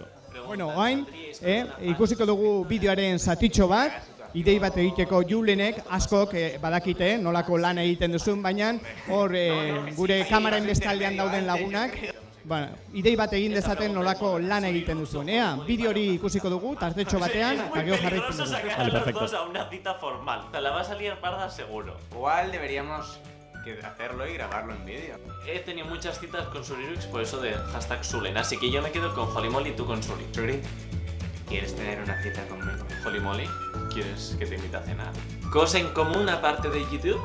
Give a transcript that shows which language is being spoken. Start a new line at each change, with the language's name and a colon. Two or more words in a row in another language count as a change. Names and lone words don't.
Basque: Bueno, orain, ikusiko dugu bideoaren zatitxo bat, idei bat egiteko Julenek askok badakite nolako lan egiten duzun, baina hor gure kamararen bestaldean dauden lagunak idei bat egin dezaten nolako lan egiten duzun. Bideo hori ikusiko dugu, tartetxo batean, eta gero jarraitzen dugu.
Spanish: Vale, perfecto. A una cita formal. Te la va a salir parda seguro. Igual deberíamos hacerlo y grabarlo en vídeo. He tenido muchas citas con Surirux por eso de hashtag Sulen, así que yo me quedo con Holimoly y tú con Suri. Suri, ¿quieres tener una cita conmigo? Holimoly, ¿quieres que te invite a cenar? Cosa en común aparte de YouTube.